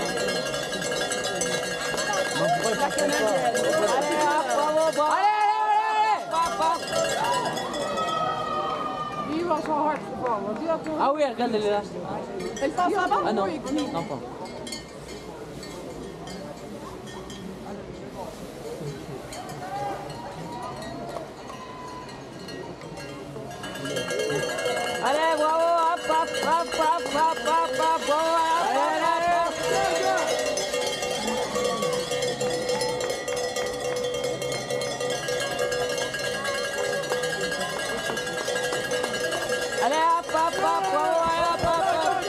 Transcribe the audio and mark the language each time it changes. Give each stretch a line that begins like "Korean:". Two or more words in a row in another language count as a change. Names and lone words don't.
French: La Canadienne. Allez, bravo, bravo. Allez, allez, allez. Lui, il va
Dutch: was wel hard gevallen. Want die had toen...
French: Ah oui, regarde, elle est là. Elle passe là-bas? Ah non, Oui,
Dutch: ik niet.
French: non pas. Allez, bravo, hop, hop, hop, hop, hop, hop, hop, bravo, allez, allez, allez, hop, hop, hop, bravo, allez, hop, hop, hop.